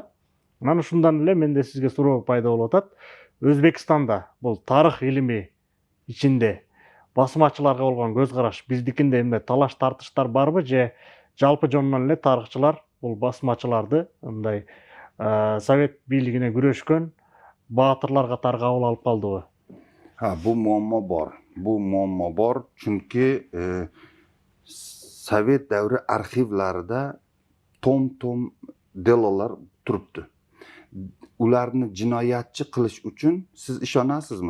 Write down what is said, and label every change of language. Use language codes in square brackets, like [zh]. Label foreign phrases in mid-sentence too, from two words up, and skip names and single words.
[ky] Анан ушундан эле менде сизге суроо пайда болуп атат. Өзбекстанда бул тарых илими ичинде басмачыларга болгон көз караш биздикинде эмне талаш тартыштар барбы же жалпы жонунан эле тарыхчылар бул басмачыларды мындай совет бийлигине күрөшкөн, batırlar qatarı qabul alıp qaldyby? [uz] Ha, bu muammo bor. Bu muammo bor, chunki Sovet davri arxivlarida tom delolar turibdi. Ularni jinoyatchi qilish uchun siz ishonasizmi?